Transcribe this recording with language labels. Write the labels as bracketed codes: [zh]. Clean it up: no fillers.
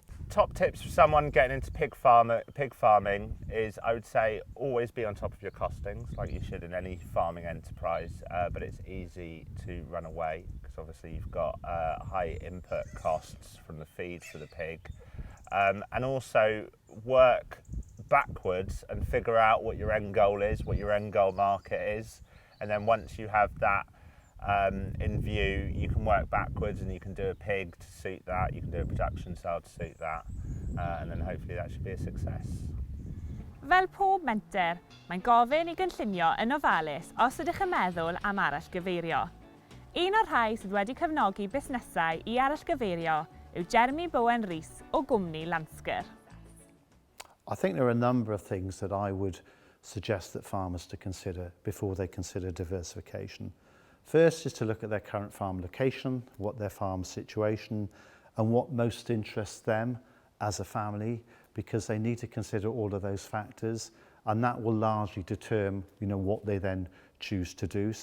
[en] Top tips for someone getting into pig farming is, I would say, always be on top of your costings like you should in any farming enterprise, but it's easy to run away because obviously you've got high input costs from the feed for the pig, and also work backwards and figure out what your end goal is, what your end goal market is, and then once you have that in view, you can work backwards and you can do a pig to suit that, you can do a production cell to suit that, and then hopefully that should be a success. [cy] Fel pob menter, mae'n gofyn i gynllunio yn ofalus os ydych yn meddwl am arallgyfeirio. Un o'r rhai sydd wedi cefnogi busnesau i arallgyfeirio yw Jeremy Bowen Rees o gwmni Lansker. [en] I think there are a number of things that I would suggest that farmers to consider before they consider diversification. First is to look at their current farm location, what their farm situation, and what most interests them as a family, because they need to consider all of those factors, and that will largely determine, what they then choose to do.